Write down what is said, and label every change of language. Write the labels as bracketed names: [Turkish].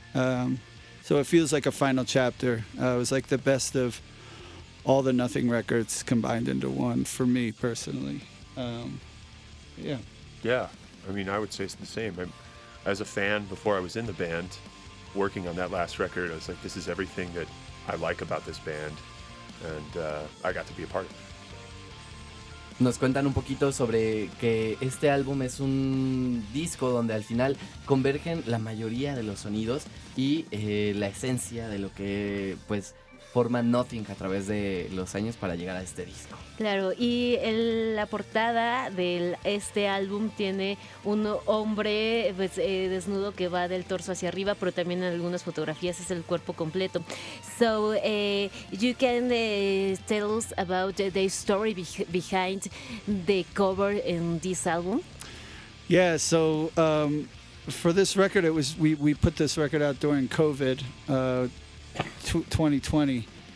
[English] So it feels like a final chapter. It was like the best of all the Nothing records combined into one for me personally. Yeah. Yeah, I mean, I would say it's the same. As a fan, before I was in the band, working on that last record, I was like, this is everything that I like about this band, and I got to be a part of it. [Spanish] Nos cuentan un poquito sobre que este álbum es un disco donde al final convergen la mayoría de los sonidos y la esencia de lo que pues forma Nothing a través de los años para llegar a este disco. Claro, y la portada de este álbum tiene un hombre pues, desnudo que va del torso hacia arriba, pero también en algunas fotografías es el cuerpo completo. [English] So, you can tell us about the story behind the cover in this album? Yeah, so for this record, it was we put this record out during COVID, 2020.